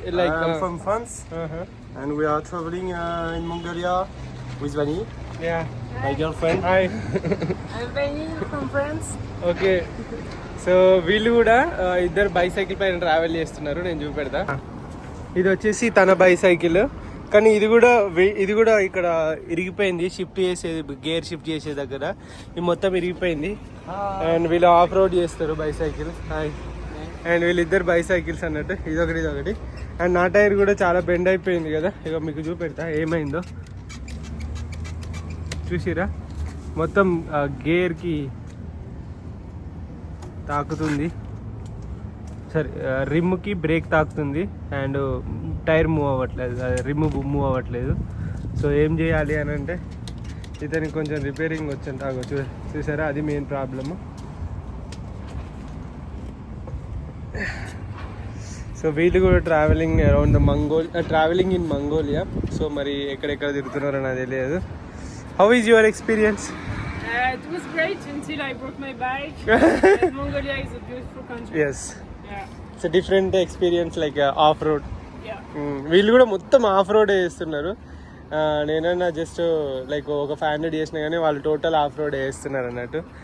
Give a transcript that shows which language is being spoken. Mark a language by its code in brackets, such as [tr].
[en] I'm from France, and we are traveling in Mongolia with Vani, Yeah. my girlfriend. Hi. I'm Benny from France. [te] Okay, so వీళ్ళు కూడా ఇద్దరు bicycle పైన travel చేస్తున్నారు. నేను చూపెడతా. ఇది వచ్చేసి తన బైసైకిల్, కానీ ఇది కూడా ఇక్కడ ఇరిగిపోయింది. షిఫ్ట్ చేసేది, గేర్ షిఫ్ట్ చేసే దగ్గర ఇది మొత్తం ఇరిగిపోయింది. అండ్ వీళ్ళు ఆఫ్ రోడ్ చేస్తారు బైసైకిల్. హాయ్. అండ్ వీళ్ళిద్దరు బైసైకిల్స్ అన్నట్టు, ఇదొకటి. అండ్ నా టైర్ కూడా చాలా బెండ్ అయిపోయింది కదా, ఇక మీకు చూపెడతా ఏమైందో. చూసిరా, మొత్తం గేర్కి తాకుతుంది, సరే రిమ్కి బ్రేక్ తాకుతుంది అండ్ టైర్ మూవ్ అవ్వట్లేదు, రిమ్ మూవ్ అవ్వట్లేదు. సో ఏం చేయాలి అని అంటే ఇతనికి కొంచెం రిపేరింగ్ వచ్చి చూసారా, అది మెయిన్ ప్రాబ్లము. సో వీళ్ళు కూడా [en] Travelling around travelling in Mongolia. [te] So మరి ఎక్కడెక్కడ తిరుగుతున్నారో నాకు తెలియదు. [en] How is your experience? It was great until I broke my bike. Mongolia is a beautiful country. Yes. Yeah. It's different experience like off road. Yeah. [te] వీళ్ళు కూడా మొత్తం of road వేస్తున్నారు. నేనన్నా just like ఒక 500 చేసినా కానీ వాళ్ళు టోటల్ ఆఫ్ రోడ్ వేస్తున్నారు అన్నట్టు.